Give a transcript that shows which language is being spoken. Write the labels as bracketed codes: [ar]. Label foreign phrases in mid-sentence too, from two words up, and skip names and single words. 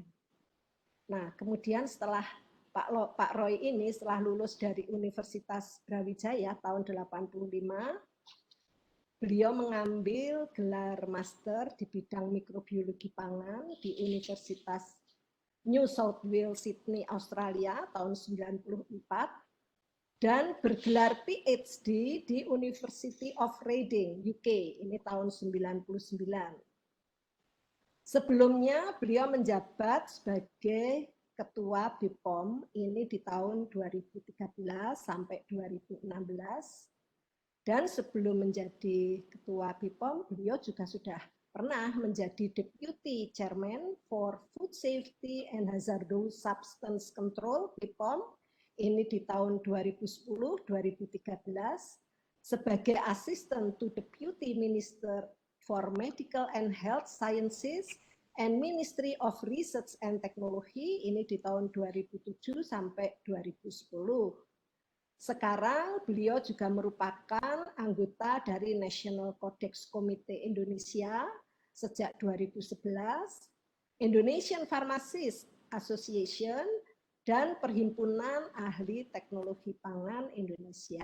[id] Nah, kemudian setelah Pak Roy ini setelah lulus dari Universitas Brawijaya tahun 85, beliau mengambil gelar master di bidang mikrobiologi pangan di Universitas New South Wales Sydney Australia tahun 94 dan bergelar PhD di University of Reading UK ini tahun 99. Sebelumnya beliau menjabat sebagai Ketua BPOM ini di tahun 2013 sampai 2016. Dan sebelum menjadi Ketua BPOM, beliau juga sudah pernah menjadi [en] Deputy Chairman for Food Safety and Hazardous Substance Control [id] BPOM ini di tahun 2010-2013 sebagai [en] Assistant to Deputy Minister for Medical and Health Sciences and Ministry of Research and Technology [id] ini di tahun 2007 sampai 2010. Sekarang beliau juga merupakan anggota dari National Codex Committee Indonesia sejak 2011, Indonesian Pharmacist Association, dan Perhimpunan Ahli Teknologi Pangan Indonesia.